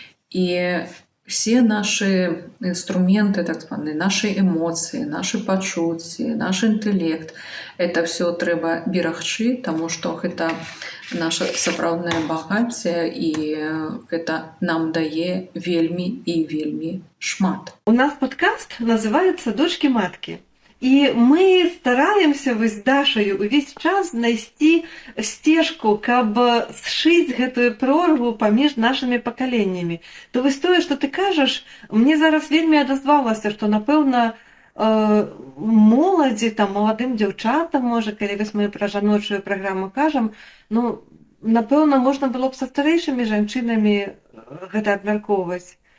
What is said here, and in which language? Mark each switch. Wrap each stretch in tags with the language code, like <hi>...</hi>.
<be>І все наши инструменты, так званыя, наши эмоцыі, наши пачуцці, наш інтэлект, это все трэба берагчы, таму што гэта наша сапраўднае багацце, і гэта нам дае вельмі і вельмі шмат.</be> <ru>У нас подкаст называется «Дочки-матки».</ru> <be>И мы стараемся с Дашей увесь час знайсці сцежку, каб сшыць гэтую прорву паміж нашими пакаленнямі. То вось тое, што ты кажаш, мне зараз вельмі адазвалася, што, напэўна, моладзі, там, маладым дзяўчатам, можа, калі вось мы пра жаночую праграму кажам, ну, напэўна, можна было б са старэйшымі жанчынамі гэта абмяркоўваць.</be>